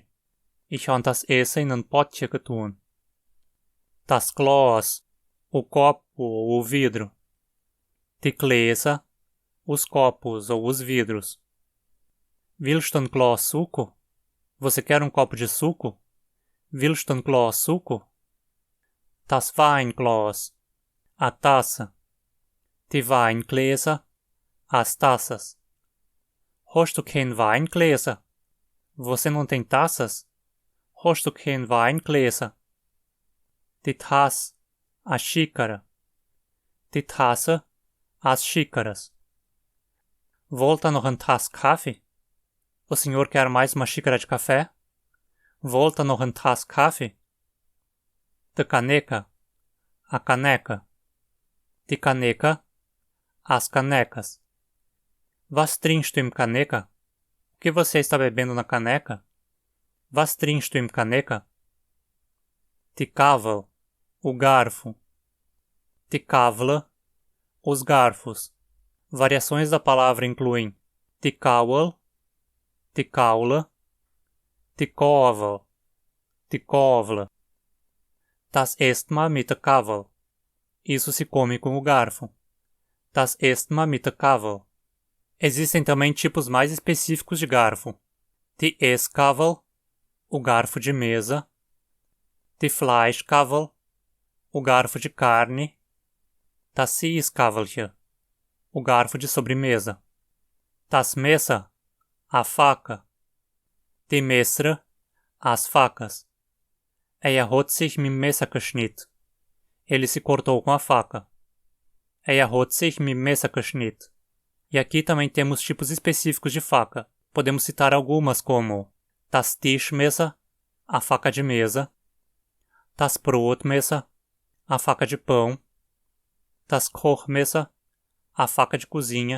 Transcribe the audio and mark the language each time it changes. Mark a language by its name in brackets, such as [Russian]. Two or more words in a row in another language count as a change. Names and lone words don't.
[German] Ich habe das Essen in ein Potje getan. Das Glas. [Portuguese] O copo ou o vidro. [German] Die Gläser. [Portuguese] Os copos ou os vidros. [German] Willst du ein Glas suco? [Portuguese] Você quer um copo de suco? [German] Willst du ein Glas suco? Das Weinglas, [Portuguese] a taça. [German] Die Weingläser, [Portuguese] as taças. [German] Hast du kein Weingläser? [Portuguese] Você não tem taças? [German] Hast du kein Weingläser? Die Tasse, [Portuguese] a xícara. [German] Die Tasse, [Portuguese] as xícaras. [German] Volta noch ein Tass Kaffee? [Portuguese] O senhor quer mais uma xícara de café? [German] Volta noch ein Tass Kaffee? [Portuguese] Die caneca, a caneca. Die caneca, as canecas. [German] Was trinkst du im caneca? [Portuguese] O que você está bebendo na caneca? [German] Was trinkst du im caneca? Die Gabel, [Portuguese] o garfo. [German] Die Gabel, [Portuguese] os garfos. Variações da palavra incluem [German] die Gabel, die Gaule, die Gabel, die Gabel. Das isst man mit der Gabel. [Portuguese] Isso se come com o garfo. [German] Das isst man mit der Gabel. [Portuguese] Existem também tipos mais específicos de garfo. [German] Die Essgabel, [Portuguese] o garfo de mesa. [German] Die Fleischgabel, [Portuguese] o garfo de carne. [German] Das Sitzgabelchen, [Portuguese] o garfo de sobremesa. [German] Das Messer, [Portuguese] a faca. [German] Die Messer, [Portuguese] as facas. [German] Hat sich mit dem Messer geschnitten. [Portuguese] Ele se cortou com a faca. [German] Hat sich mit dem Messer geschnitten. [Portuguese] E aqui também temos tipos específicos de faca. Podemos citar algumas como [German] das Tischmesser, [Portuguese] a faca de mesa. [German] Das Brotmesser, [Portuguese] a faca de pão. [German] Das Kochmesser, [Portuguese] a faca de cozinha.